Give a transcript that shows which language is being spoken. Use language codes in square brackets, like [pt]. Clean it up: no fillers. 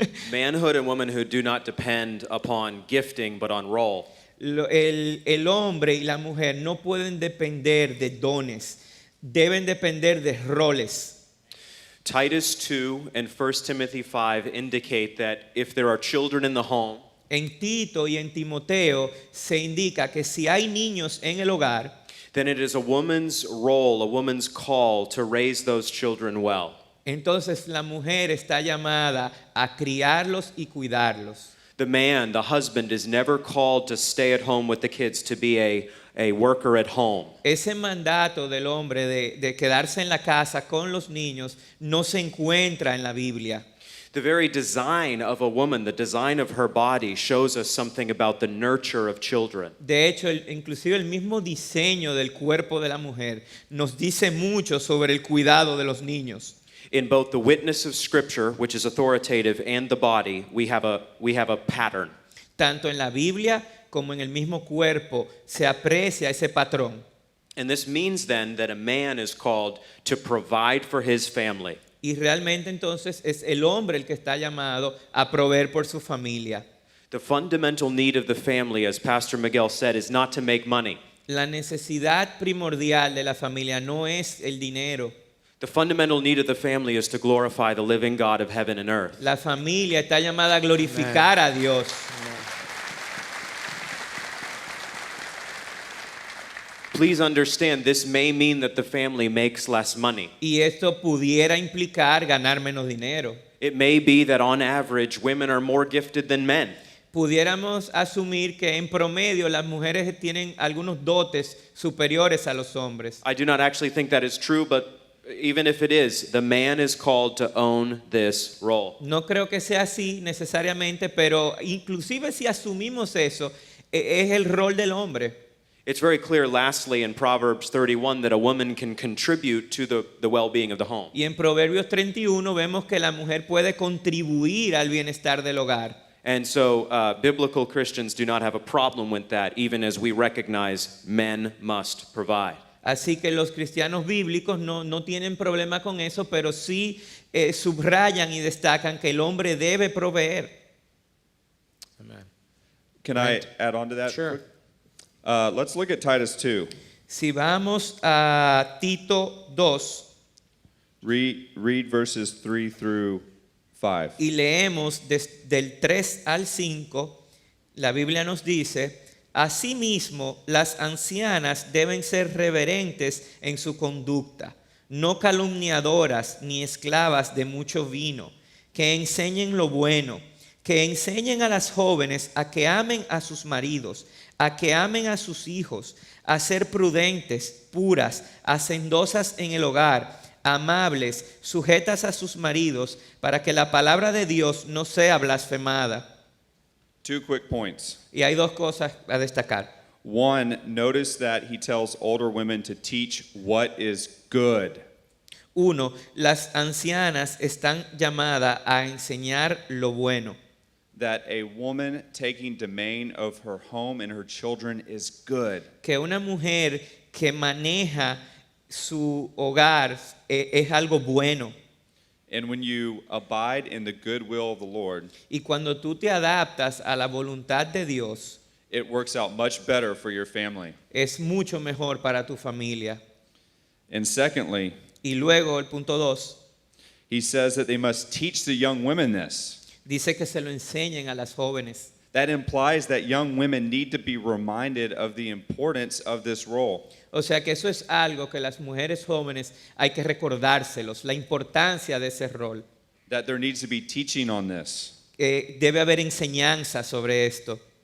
[en] Manhood and womanhood do not depend upon gifting, but on role. [es] El hombre y la mujer no pueden depender de dones, deben depender de roles. [en] Titus 2 and 1 Timothy 5 indicate that if there are children in the home, [es] En Tito y en Timoteo se indica que si hay niños en el hogar, [en] then it is a woman's role, a woman's call to raise those children well. [es] entonces la mujer está llamada a criarlos y cuidarlos. [en] The man, the husband, is never called to stay at home with the kids, to be a worker at home. [es] Ese mandato del hombre de quedarse en la casa con los niños no se encuentra en la Biblia. [en] The very design of a woman, the design of her body, shows us something about the nurture of children. [es] De hecho, inclusive el mismo diseño del cuerpo de la mujer nos dice mucho sobre el cuidado de los niños. [en] In both the witness of Scripture, which is authoritative, and the body, we have a pattern. [es] Tanto en la Biblia como en el mismo cuerpo se aprecia ese patrón. [en] And this means then that a man is called to provide for his family. [es] Y realmente entonces es el hombre el que está llamado a proveer por su familia. [en] The fundamental need of the family, as Pastor Miguel said, is not to make money. [es] La necesidad primordial de la familia no es el dinero. [en] The fundamental need of the family is to glorify the living God of heaven and earth. [es] La familia está llamada a glorificar a Dios. [en] Please understand, this may mean that the family makes less money. [es] Y esto pudiera implicar ganar menos dinero. [en] It may be that on average, women are more gifted than men. [es] Pudiéramos asumir que en promedio las mujeres tienen algunos dotes superiores a los hombres. [en] I do not actually think that is true, but even if it is, the man is called to own this role. [es] No creo que sea así necesariamente, pero inclusive si asumimos eso, es el rol del hombre. [en] It's very clear, lastly, in Proverbs 31, that a woman can contribute to the well-being of the home. [es] Y en Proverbios 31 vemos que la mujer puede contribuir al bienestar del hogar. [en] And so biblical Christians do not have a problem with that, even as we recognize men must provide. [es] Así que los cristianos bíblicos no tienen problema con eso, pero sí subrayan y destacan que el hombre debe proveer. [en] Amen. Can I add on to that? Sure. quick? Let's look at Titus 2. [es] Si vamos a Tito 2 [en] Read verses 3 through 5. [es] y leemos del 3 al 5, la Biblia nos dice: asimismo, las ancianas deben ser reverentes en su conducta, no calumniadoras ni esclavas de mucho vino, que enseñen lo bueno, que enseñen a las jóvenes a que amen a sus maridos, a que amen a sus hijos, a ser prudentes, puras, hacendosas en el hogar, amables, sujetas a sus maridos, para que la palabra de Dios no sea blasfemada. [en] 2 quick points. [es] Y hay dos cosas a destacar. [en] One, notice that he tells older women to teach what is good. [es] Uno, las ancianas están llamadas a enseñar lo bueno. [en] That a woman taking domain of her home and her children is good. [es] Que una mujer que maneja su hogar es algo bueno. [en] And when you abide in the good will of the Lord, [es] Y cuando tú te adaptas a la voluntad de Dios, [en] it works out much better for your family. [es] es mucho mejor para tu familia. [en] And secondly, [es] Y luego el punto 2 [en] he says that they must teach the young women this. [es] dice que se lo enseñen a las jóvenes. [en] That implies that young women need to be reminded of the importance of this role. [es] O sea que eso es algo que las mujeres jóvenes hay que recordárselos, la importancia de ese rol. [en] That there needs to be teaching on this. [es] Debe haber enseñanza sobre esto.